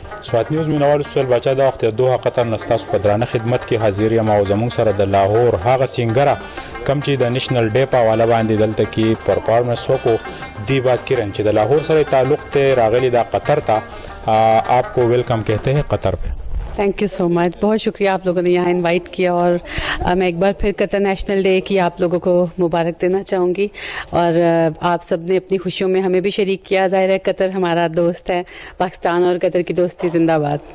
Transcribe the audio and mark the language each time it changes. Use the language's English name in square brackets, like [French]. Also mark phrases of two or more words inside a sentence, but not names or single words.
[Pashto] سوات نیوز مینوالو سول بچا د وخت دوه قطر نستاس په درانه خدمت کې حاضر یم او زموږ سره د لاهور هغه سینګره کم چې د نېشنل ډے په حواله باندې دلته کې پرفارمنس وکړو دیبا کرن چې د لاهور سره تعلق ته راغلی دا قطر ته [Urdu] آپ کو ویلکم کہتے ہیں قطر پہ. [English] thank you so much, [Urdu] بہت شکریہ آپ لوگوں نے یہاں انوائٹ کیا, اور میں ایک بار پھر قطر نیشنل ڈے کی آپ لوگوں کو مبارک دینا چاہوں گی, اور آپ سب نے اپنی خوشیوں میں ہمیں بھی شریک کیا. ظاہر ہے قطر ہمارا دوست ہے, پاکستان اور قطر کی دوستی زندہ باد.